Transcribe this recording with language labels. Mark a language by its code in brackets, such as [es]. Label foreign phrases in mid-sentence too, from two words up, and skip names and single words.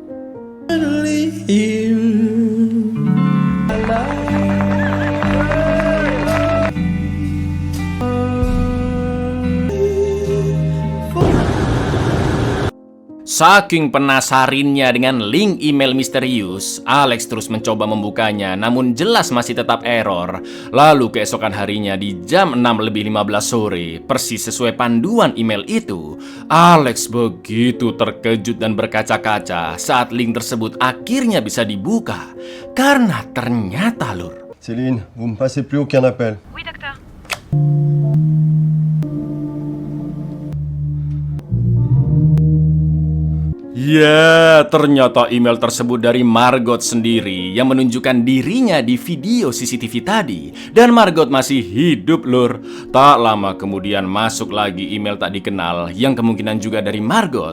[id] Saking penasarinnya dengan link email misterius, Alex terus mencoba membukanya, namun jelas masih tetap error. Lalu keesokan harinya di jam 6:15 sore, persis sesuai panduan email itu, Alex begitu terkejut dan berkaca-kaca saat link tersebut akhirnya bisa dibuka. Karena ternyata lur, [fr] Céline, vous me passez plus aucun appel. Oui, docteur. [id] ya, ternyata email tersebut dari Margot sendiri yang menunjukkan dirinya di video CCTV tadi. Dan Margot masih hidup lur. Tak lama kemudian masuk lagi email tak dikenal yang kemungkinan juga dari Margot.